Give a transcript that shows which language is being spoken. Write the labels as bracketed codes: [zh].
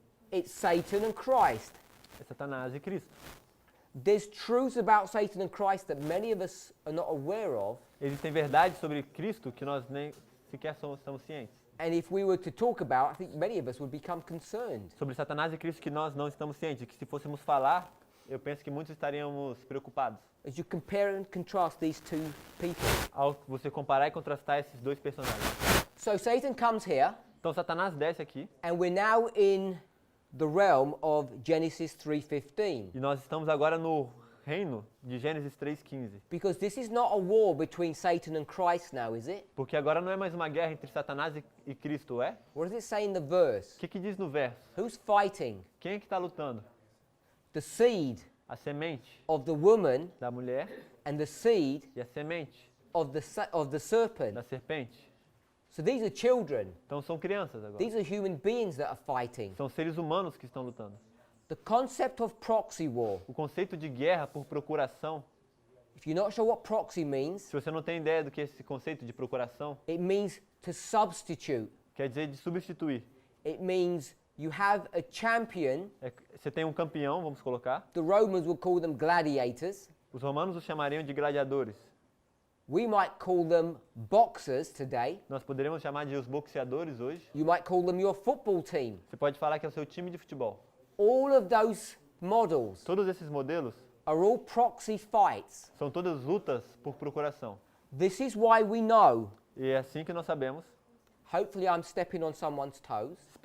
[en] It's Satan and Christ. [pt] é Satanás e Cristo. [en] There's truths about Satan and Christ that many of us are not aware of, [pt] Existem verdades sobre Cristo que nós nem sequer estamos cientes. [en] And if we were to talk about, I think many of us would become concerned. [pt] Sobre Satanás e Cristo que nós não estamos cientes, que se fôssemos falar, eu penso que muitos estaríamos preocupados. [en] As you compare and contrast these two people. [pt] Ao você comparar e contrastar esses dois personagens. [en] So Satan comes here, [pt] Então Satanás desce aqui [en] and we're now in the realm of Genesis 3:15. [pt] e nós estamos agora no reino de Gênesis 3:15. [en] Because this is not a war between Satan and Christ now, is it? [pt] Porque agora não é mais uma guerra entre Satanás e Cristo, é? [en] What does it say in the verse? [pt] O que diz no verso? [en] Who's fighting? [pt] Quem é que está lutando? [en] The seed [pt] A semente [en] of the woman [pt] da mulher [en] and the seed [pt] e a semente [en] of the serpent. [pt] da serpente. [en] So these are children. [pt] Então são crianças agora. [en] These are human beings that are fighting. [pt] São seres humanos que estão lutando. [en] The concept of proxy war. [pt] O conceito de guerra por procuração, [en] If you're not sure what proxy means, [pt] se você não tem ideia do que é esse conceito de procuração, [en] it means to substitute. [pt] quer dizer de substituir. [en] It means you have a champion. [pt] Você tem um campeão, vamos colocar. [en] The Romans would call them gladiators. [pt] Os romanos os chamariam de gladiadores. [en] We might call them boxers today. [pt] Nós poderíamos chamar de os boxeadores hoje. [en] You might call them your football team. [pt] Você pode falar que é o seu time de futebol. [en] All of those models [pt] Todos esses modelos [en] are all proxy fights. [pt] são todas lutas por procuração. [en] This is why we know. [pt] E é assim que nós sabemos. [en] Hopefully I'm stepping on someone's toes.